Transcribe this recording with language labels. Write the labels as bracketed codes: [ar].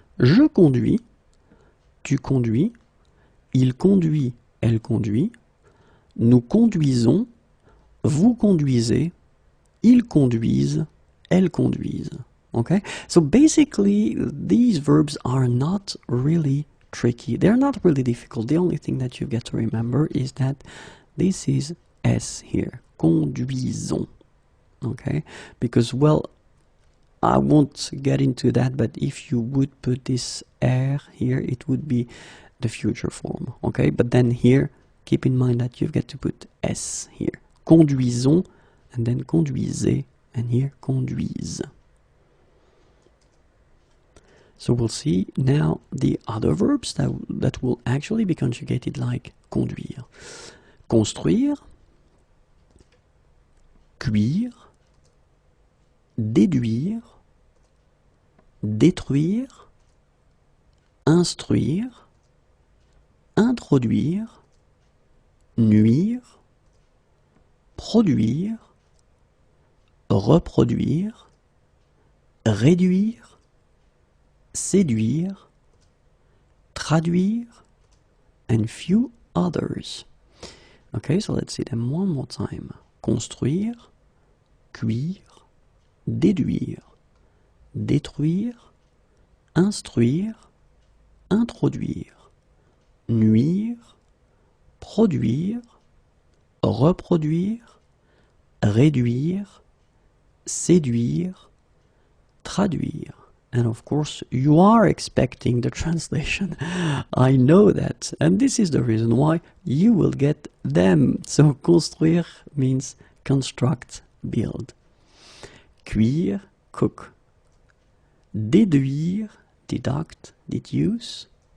[fr] Je conduis, tu conduis, il conduit, elle conduit, nous conduisons, vous conduisez, ils conduisent, elles conduisent. [en] Okay, so basically these verbs are not really tricky. They're not really difficult. The only thing that you get to remember is that this is S here, conduisons. Okay, because, well, I won't get into that, but if you would put this R here, it would be the future form. Okay, but then here, keep in mind that you get to put S here. Conduisons, and then conduisez, and here conduisent. So we'll see now the other verbs that will actually be conjugated like conduire. [fr] Construire, cuire, déduire, détruire, instruire, introduire, nuire, produire, reproduire, réduire, séduire, traduire, and few others. [en] Okay, so let's see them one more time. [fr] Construire, cuire, déduire, détruire, instruire, introduire, nuire, produire, reproduire, réduire, séduire, traduire. [en] And of course, you are expecting the translation. I know that. And this is the reason why you will get them. So, construire means construct, build. Cuire, cook. Déduire, deduct, deduce.